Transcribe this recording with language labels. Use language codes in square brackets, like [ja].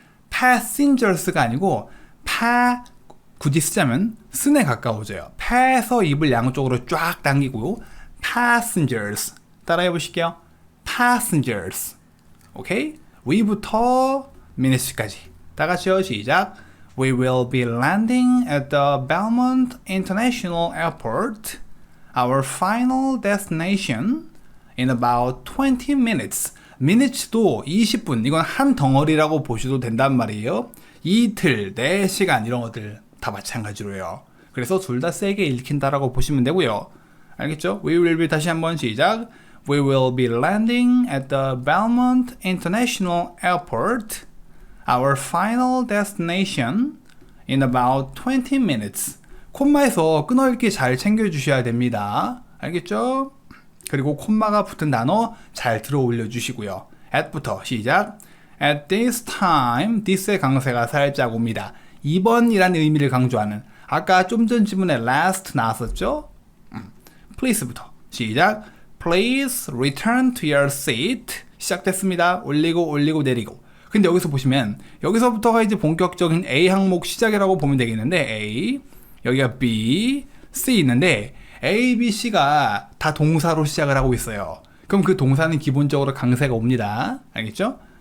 [ko] passengers가 아니고 굳이 쓰자면 쓴에 가까워져요. pa에서 입을 양쪽으로 쫙 당기고 passengers 따라해 보실게요. passengers. 오케이? we부터 minutes까지 다 같이요. 시작. [en] We will be landing at the Belmont International Airport, our final destination, in about 20 minutes. [ko] minutes도 20분, 이건 한 덩어리라고 보셔도 된단 말이에요. 이틀, 4시간 이런 것들 다 마찬가지로요. 그래서 둘 다 세게 읽힌다라고 보시면 되고요. 알겠죠? [en] We will be [ko] 다시 한번 시작. [en] We will be landing at the Belmont International Airport, our final destination, in about 20 minutes. [ko] 콤마에서 끊어읽기 잘 챙겨주셔야 됩니다. 알겠죠? 그리고 콤마가 붙은 단어 잘 들어 올려주시고요. at부터 시작. [en] At this time, [ko] this의 강세가 살짝 옵니다. 이번이라는 의미를 강조하는, 아까 좀 전 지문에 last 나왔었죠? please부터 시작. [en] Please return to your seat. [ko] 시작됐습니다. 올리고 내리고. 근데 여기서 보시면 여기서부터가 이제 본격적인 A 항목 시작이라고 보면 되겠는데 A, 여기가 B, C 있는데 A, B, C가 다 동사로 시작을 하고 있어요. 그럼 그 동사는 기본적으로 강세가 옵니다. 알겠죠?